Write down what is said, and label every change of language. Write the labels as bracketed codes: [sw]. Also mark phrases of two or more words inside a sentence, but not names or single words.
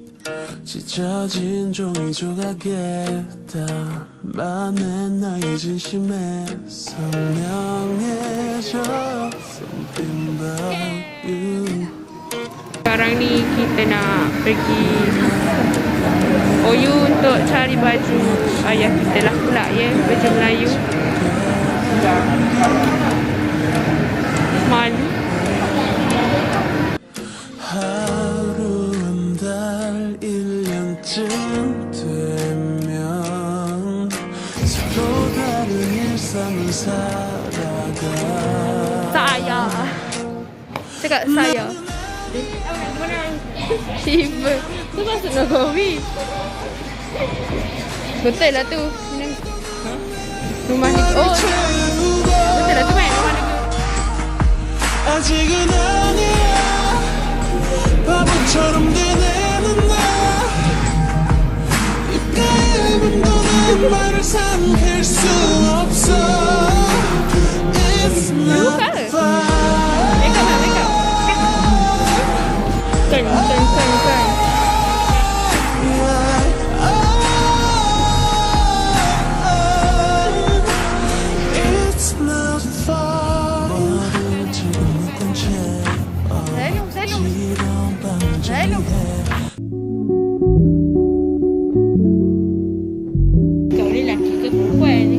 [ko] 찢어진 종이 조각에다 많은 나의 진심에 선명해져 [en] Something about you. [ms] Sekarang ni kita nak pergi OU untuk cari baju ayah kita lah pula ya, baju Melayu. Malu. [ko] 하루 한 달 1년쯤 되면 서로 다른 일상을 살아가. [ms] Saya. Cakap saya. Tiba. Tu maksud Nogomi. Betul lah tu. Rumah ni. Oh. Betul lah tu kan rumah ni. [ko] 아직은 아니야 바보처럼 되뇌는 나 입가에 묻어난 말을 삼킬 수 없어 [en] It's not fun. Make up. Turn. It's not fun. [ko] 너를 지금 묶은 채 어지러운 밤을 정리해. [ms] Kau ni lelaki ke perempuan ni?